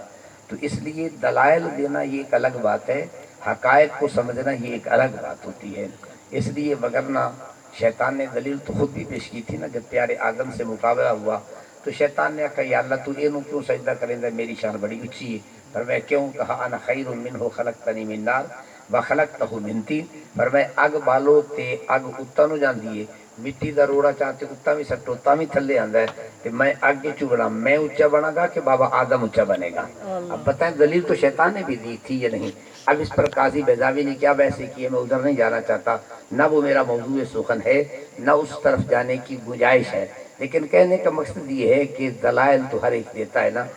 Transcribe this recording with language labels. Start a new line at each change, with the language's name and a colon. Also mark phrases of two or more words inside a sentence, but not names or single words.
Urdu: تو اس لیے دلائل دینا یہ ایک الگ بات ہے، حقائق کو سمجھنا یہ ایک الگ بات ہوتی ہے۔ اس لیے وگرنہ شیطان نے دلیل تو خود بھی پیش کی تھی نا، جب پیارے آدم سے مقابلہ ہوا تو شیطان نے کہا یا اللہ
Punjabi: تو اینوں کیوں سجدہ کریں گا،
Urdu: میری شان بڑی اونچی ہے۔ فرمایا کیوں؟ کہا
Arabic: انا خیر منہ خلقتنی من نار وخلقتہ من طین۔
Punjabi: فرمایا اگ بالو تے اگ اتاں نو جاندی ہے، مٹی دا روڑا چاہتے اتاں بھی سٹو تاں بھی تھلے آندا ہے، تے میں اگ چوں بنا، میں اونچا بنا گا کہ بابا آدم اونچا بنے گا؟
Urdu: اب بتائیں دلیل تو شیطان نے بھی دی تھی یا نہیں؟ اب اس پر قاضی بیضاوی نے کیا بحث کی ہے، میں ادھر نہیں جانا چاہتا، نہ وہ میرا موضوع سخن ہے، نہ اس طرف جانے کی گنجائش ہے، لیکن کہنے کا مقصد یہ ہے کہ دلائل تو ہر ایک دیتا ہے نا۔